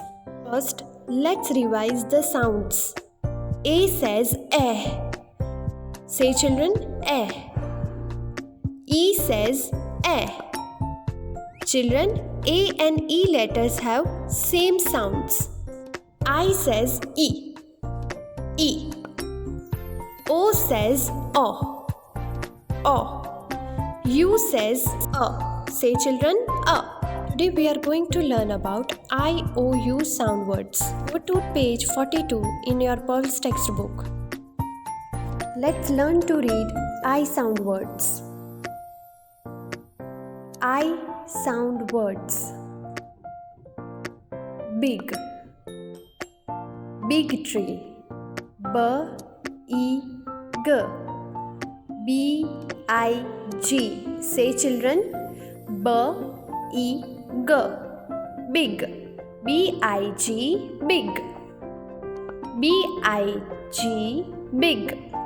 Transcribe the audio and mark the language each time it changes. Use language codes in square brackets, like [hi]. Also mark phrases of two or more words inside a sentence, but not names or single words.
[en] First, let's revise the sounds. A says eh. Say children, eh. E says eh. Children, A and E letters have same sounds. I says E. E. O says O. O. U says Say children, Today we are going to learn about IOU sound words. Go to page 42 in your Pearls textbook. Let's learn to read I sound words. I sound words. Big. Big tree. B-E-G. B-I-G. Say children, B-E-G. Big. B-I-G. Big. B-I-G. Big.